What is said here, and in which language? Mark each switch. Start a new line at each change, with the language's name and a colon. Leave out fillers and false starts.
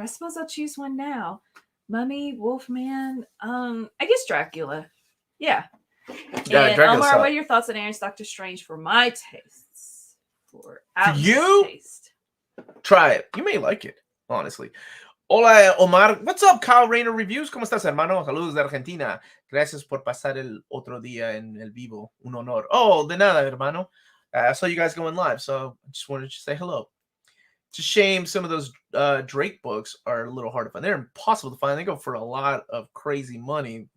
English: I suppose I'll choose one now. Mummy, Wolfman, I guess Dracula. Yeah. And Omar, what are your thoughts on Aaron's Doctor Strange for my tastes? For you? Taste. Try it. You may like it, honestly. Hola, Omar. What's up, Kyle Rayner Reviews?
Spanish: ¿Cómo estás, hermano? Saludos de Argentina. Gracias por pasar el otro día en el vivo. Un honor. Oh, de nada, hermano.
English: I saw you guys going live, so I just wanted to say hello. It's a shame some of those Drake books are a little hard to find. They're impossible to find. They go for a lot of crazy money.